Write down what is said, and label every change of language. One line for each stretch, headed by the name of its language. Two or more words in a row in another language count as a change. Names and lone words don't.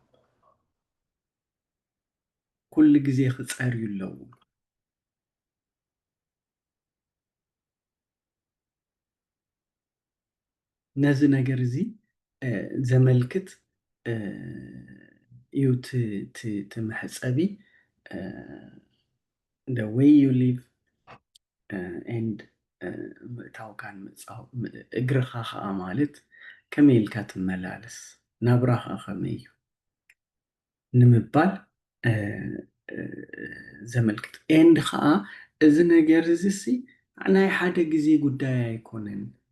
Tigrinya: ኩሉ ግዜ ክፀርዩ ኣለዎ ነዚ ነገር እዚ ዘመልክት እዩ እቲ መሕፀቢ
English: the way you live and
Tigrinya: ምእታውካን እግርኻ ከዓ ማለት ከመይ ኢልካ ትመላለስ ናብራኻ ከመይ እዩ ንምባል ዘመልክት ኤንድ ከዓ እዚ ነገር እዚ ናይ ሓደ ግዜ ጉዳይ ኣይኮነን